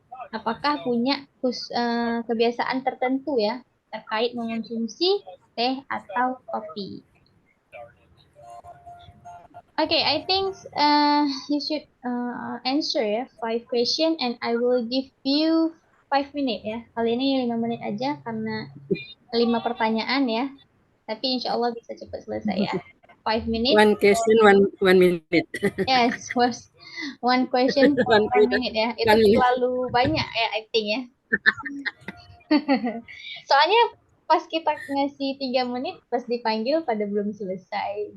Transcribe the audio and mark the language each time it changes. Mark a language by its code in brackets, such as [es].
[id] Apakah punya kebiasaan tertentu ya terkait mengonsumsi teh atau kopi? [en] Okay, I think you should answer ya 5 question and I will give you 5 minutes ya. [id] Kali ini 5 menit aja karena 5 pertanyaan ya. Tapi insya Allah bisa cepat selesai ya. 5 minutes. [en] One question, one minute. Yes, was one question for 1 minute ya. [id] Itu [en] One minute. [id] terlalu banyak ya, [en] I think [id] ya. Soalnya pas kita ngasih 3 menit, pas dipanggil pada belum selesai.